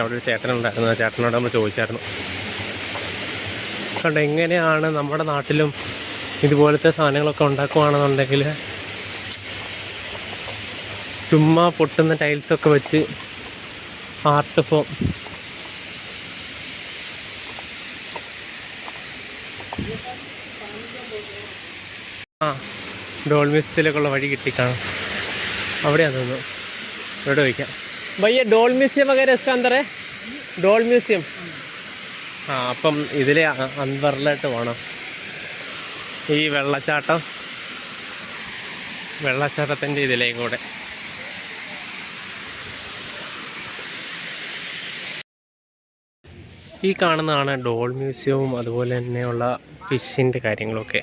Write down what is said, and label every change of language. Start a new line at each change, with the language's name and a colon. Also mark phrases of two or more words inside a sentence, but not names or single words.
Malayalam: അവിടെ ഒരു ചേട്ടനുണ്ടായിരുന്നു, ആ ചേട്ടനോട് നമ്മൾ ചോദിച്ചായിരുന്നു. കണ്ടോ എങ്ങനെയാണ് നമ്മുടെ നാട്ടിലും ഇതുപോലത്തെ സാധനങ്ങളൊക്കെ ഉണ്ടാക്കുകയാണെന്നുണ്ടെങ്കിൽ ചുമ്മാ പൊട്ടുന്ന ടൈൽസൊക്കെ വെച്ച്
English: art form.
Malayalam: ഡോൾ മ്യൂസിയത്തിലേക്കുള്ള വഴി കിട്ടിക്കാണും. അവിടെയാണ് തോന്നുന്നു. ഇവിടെ വയ്ക്കാം.
Hindi: भैया डोल म्यूजियम वगैरह इसका अंदर है? डोल म्यूजियम.
Malayalam: അപ്പം ഇതിലെ അന്തറിലോട്ട് പോകണം. ഈ വെള്ളച്ചാട്ടത്തിൻ്റെ ഇതിലേക്ക് കൂടെ. ഈ കാണുന്നതാണ് ഡോൾ മ്യൂസിയവും അതുപോലെ തന്നെയുള്ള ഫിഷിൻ്റെ കാര്യങ്ങളൊക്കെ.